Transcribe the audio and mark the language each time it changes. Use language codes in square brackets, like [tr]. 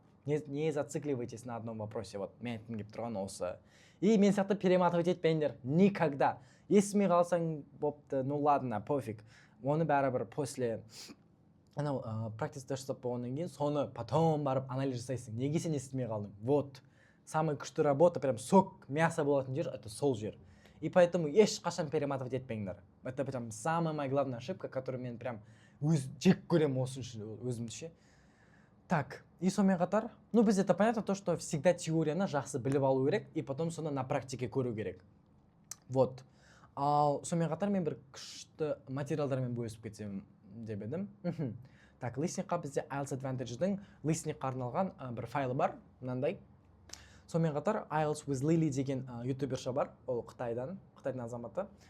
[ru] Не зацикливайтесь на одном вопросе, вот [kk] мен айтқым келіп тұрған осы. И мен сияқты перематывать етпеңдер, [ru] никогда. [kk] Естімей қалсаң бопты, [ru] ну ладно, пофиг. [kk] Оны бәрібір [ru] после [kk] практикада жасап болғаннан кейін соны потом барып анализ жасайсың. Неге сен естімей қалдың? [ru] Вот. Самая [kk] күшті [ru] работа, прям сок мясо [kk] болатын жер, [ru] это [kk] сол жер. [ru] И поэтому ешқашан перематывать етпеңдер. Это прям самая моя главная ошибка, которую [kk] мен прям жек көремін осы үшін өзімше. Так, и сонымен қатар, біз [ru] это понятно то, что всегда [kk] теорияны жақсы біліп алу керек, [ru] и потом [kk] соны [ru] на практике [kk] көру керек. [ru] Вот. [kk] Ал сонымен қатар мен бір күшті материалдармен бөлісіп кетсем деп едім. Так, listeningқа бізде IELTS Advantage'дің listeningқа арналған бір файлы бар, мынандай. Сонымен қатар IELTS with Lily деген ютуберша бар, ол Қытайдың азаматы.